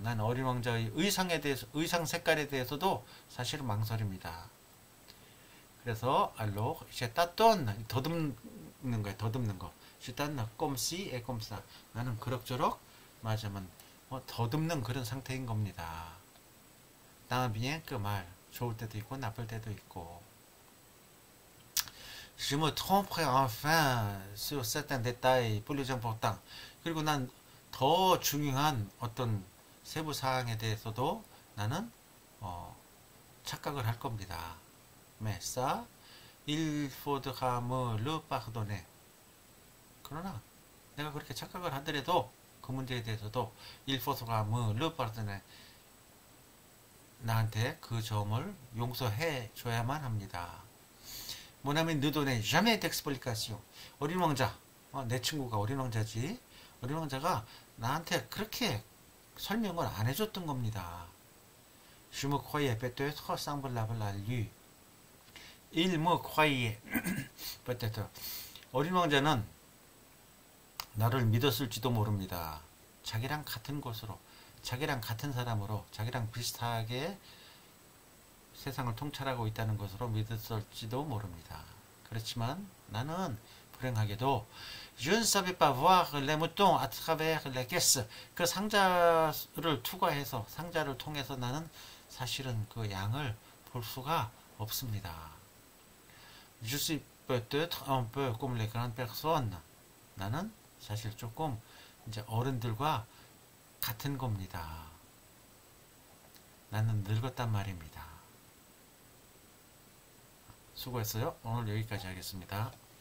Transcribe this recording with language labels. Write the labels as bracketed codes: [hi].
[ko] 난 어린 왕자의 의상에 대해서, 의상 색깔에 대해서도 사실은 망설입니다. 그래서 [fr] alors, je tâtonne. [ko] 더듬는 거예요. 더듬는 거. [fr] Je tâtonne comme ci et comme ça. [ko] 나는 그럭저럭 맞으면 더듬는 그런 상태인 겁니다. dans bien 그 말 좋을 때도 있고 나쁠 때도 있고. [fr] Je me tromperai enfin sur certains détails plus importants. [ko] 그리고 난 더 중요한 어떤 세부 사항에 대해서도 나는 착각을 할 겁니다. [fr] Mais ça, il faudra me le pardonner. [ko] 그러나 내가 그렇게 착각을 하더라도 그 문제에 대해서도 [fr] il faudra me le pardonner. [ko] 나한테 그 점을 용서해 줘야만 합니다. [fr] Mon ami ne donnait jamais d'explication. [ko] 어린 왕자, 내 친구가 어린 왕자지. 어린 왕자가 나한테 그렇게 설명을 안 해줬던 겁니다. [fr] Je me croyais peut-être semblable à lui. Il me croyait peut-être. [ko] 어린 왕자는 나를 믿었을지도 모릅니다. 자기랑 같은 곳으로, 자기랑 같은 사람으로, 자기랑 비슷하게 세상을 통찰하고 있다는 것으로 믿었을지도 모릅니다. 그렇지만 나는 불행하게도 [fr] Je ne savais pas voir les moutons à travers les caisses. [ko] 그 상자를 투과해서 상자를 통해서 나는 사실은 그 양을 볼 수가 없습니다. [fr] Je suis peut-être un peu comme les grandes personnes. [ko] 나는 사실 조금 이제 어른들과 같은 겁니다. 나는 늙었단 말입니다. 수고했어요. 오늘 여기까지 하겠습니다.